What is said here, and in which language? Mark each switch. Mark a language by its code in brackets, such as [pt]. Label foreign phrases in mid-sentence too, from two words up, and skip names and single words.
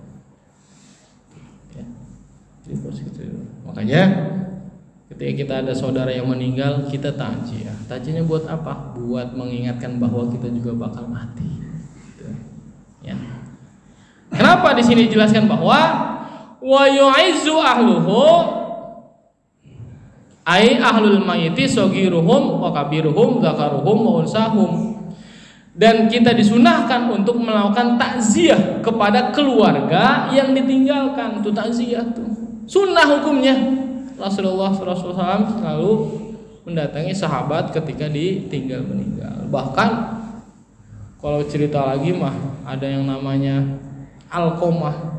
[id] Ya. Makanya ketika kita ada saudara yang meninggal, kita takziah. Takziahnya buat apa? Buat mengingatkan bahwa kita juga bakal mati. Gitu. Ya. Kenapa di sini dijelaskan bahwa [ar] ويعزي أهله أي أهل الميت صغيرهم وكبيرهم ذكرهم وأنثاهم, [id] dan kita disunahkan untuk melakukan takziah kepada keluarga yang ditinggalkan. Itu takziah tuh sunnah hukumnya. Rasulullah SAW selalu mendatangi sahabat ketika ditinggal meninggal. Bahkan kalau cerita lagi mah ada yang namanya Alqomah.